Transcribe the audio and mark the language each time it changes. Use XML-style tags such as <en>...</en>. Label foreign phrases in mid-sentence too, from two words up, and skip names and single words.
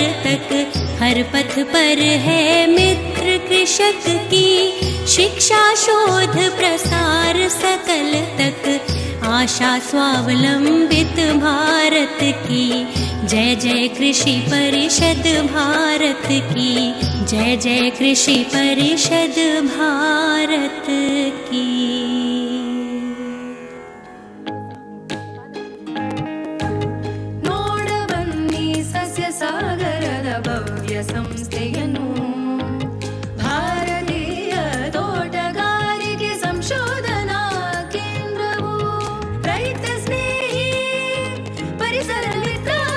<hi>तक हर पथ पर है मित्र कृषक की शिक्षा शोध प्रसार सकल तक आशा स्वावलंबित भारत की जय जय कृषि परिषद भारत की जय जय कृषि परिषद भारत की।</hi> <kn>ಸಂಸ್ಥೆಯನ್ನು ಭಾರತೀಯ ತೋಟಗಾರಿಕೆ ಸಂಶೋಧನಾ ಕೇಂದ್ರವು ರೈತ ಸ್ನೇಹಿ ಪರಿಸರ ಮಿತ್ರ</kn>